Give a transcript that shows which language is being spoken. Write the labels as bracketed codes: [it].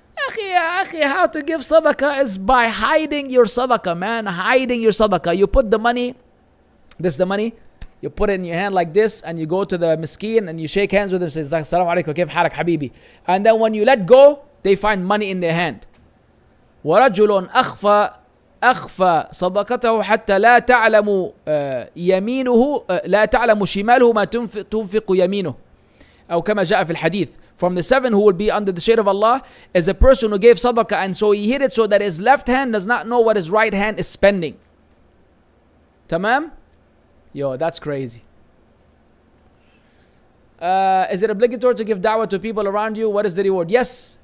[en] أخي, how to give sadaqah is by hiding your sadaqah, man. Hiding your sadaqah. You put the money, this is the money, you put it in your hand like this, and you go to the miskeen and you shake hands with him, says, Assalamu alaikum, [ar] kayf halak habibi. [en] And then when you let go, they find money in their hand. [ar] ورجل أخفى صدقته حتى لا تعلم يمينه لا تعلم شماله ما تنفق يمينه أو كما جاء في الحديث. [en] From the 7 who will be under the shade of Allah is a person who gave sadaqah and so he hid it so that his left hand does not know what his right hand is spending. Tamam? Yo, that's crazy. Is it obligatory to give da'wah to people around you? What is the reward? Yes.